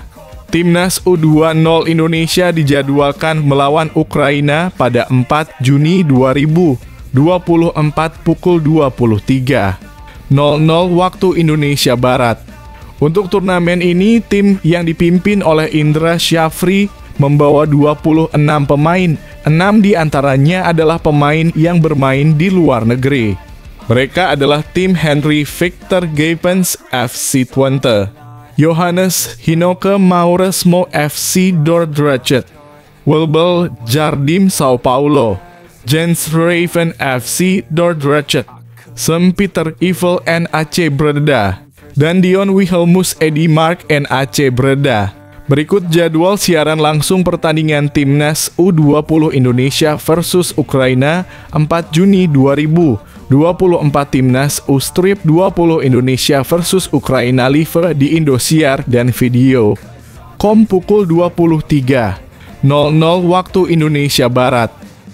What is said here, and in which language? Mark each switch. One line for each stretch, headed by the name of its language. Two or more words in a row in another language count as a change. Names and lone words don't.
Indonesian: Timnas U20 Indonesia dijadwalkan melawan Ukraina pada 4 Juni 2024 pukul 23.00 waktu Indonesia Barat. Untuk turnamen ini, tim yang dipimpin oleh Indra Syafri membawa 26 pemain. 6 di antaranya adalah pemain yang bermain di luar negeri. Mereka adalah tim Henry Victor Gapens FC Twente, Johannes Hinoke Mauresmo FC Dordrecht, Wilbel Jardim Sao Paulo, Jens Raven FC Dordrecht, St. Peter Evil NAC Breda, dan Dion Wilhelmus Edi Mark NAC Breda. Berikut jadwal siaran langsung pertandingan Timnas U20 Indonesia versus Ukraina 4 Juni 2024 Timnas U-Strip 20 Indonesia versus Ukraina live di Indosiar dan video. Pukul 23.00 waktu Indonesia Barat.